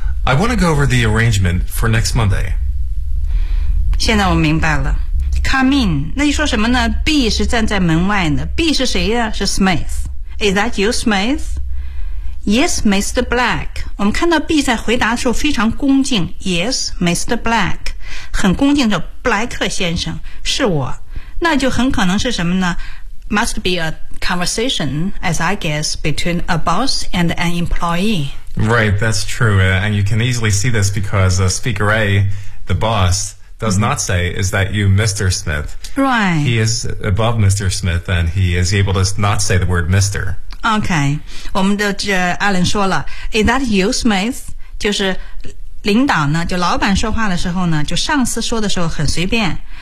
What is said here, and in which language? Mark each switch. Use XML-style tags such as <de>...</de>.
<en>I want to go over the arrangement for next Monday.</en> <zh>现在我明白了。</zh> <en>Come in.</en> <zh>那你说什么呢 ?B 是站在门外的。</zh> <en>B</en> <zh>是谁呀、啊、是</zh> <en>Smith. Is that you, Smith? Yes, Mr. Black.</en> <zh>我们看到 B 在回答的时候非常恭敬。</zh> <en>Yes, Mr. Black.</en> <zh>很恭敬的布莱克先生是我。那就很可能是什么呢</zh> <en>?Must be aconversation, as I guess, between a boss and an employee. Right, that's true. And you can easily see this because Speaker A, the boss, does、mm-hmm. not say, is that you, Mr. Smith? Right. He is above Mr. Smith, and he is able to not say the word Mr. Okay.</en> <zh>我们的这 Alan 说了</zh> <en>is that you, Smith?</en> <zh>就是领导呢就老板说话的时候呢就上司说的时候很随便。</zh>